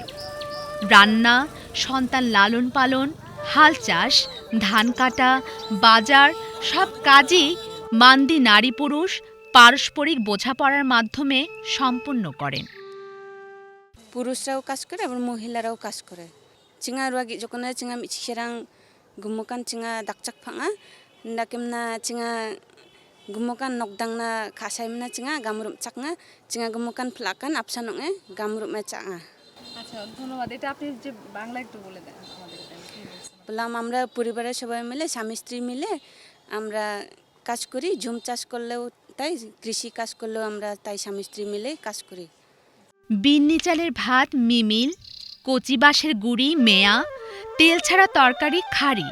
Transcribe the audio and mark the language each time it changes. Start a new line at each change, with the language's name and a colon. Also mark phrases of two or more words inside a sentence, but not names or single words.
Bangla: রান্না, সন্তান লালন পালন, হাল চাষ, ধান কাটা, বাজার সব কাজই মান্দি নারী পুরুষ পারস্পরিক বোঝাপড়ার মাধ্যমে সম্পন্ন করেন। পুরুষরাও কাজ করে এবং মহিলারাও কাজ করে।
Garo: চিঙা রুয়াগি যখন চিঙা মিছিরাং গুমকান চিঙা দাকচাক ফাঙা ডাকেমনা চিঙা গুমকান নকদাংনা খাসাইমনা চিঙা গামরুম চাকনা চিঙা গুমকান ফ্লাকান আপসানঙে গামরুমে চাঙা।
Bangla: আচ্ছা, ধন্যবাদ। এটা আপনি যে বাংলা একটু বলে দেন আমাদের। বললাম আমরা পরিবারের সবাই মিলে স্বামী স্ত্রী মিলে আমরা কাজ করি। ঝুম চাষ করলেও তাই, কৃষি কাজ করলেও আমরা তাই স্বামী স্ত্রী মিলে কাজ করি। বিন্নি চালের ভাত মিমিল, কচি বাঁশের গুড়ি মেয়া, তেল ছাড়া তরকারি খাড়ি।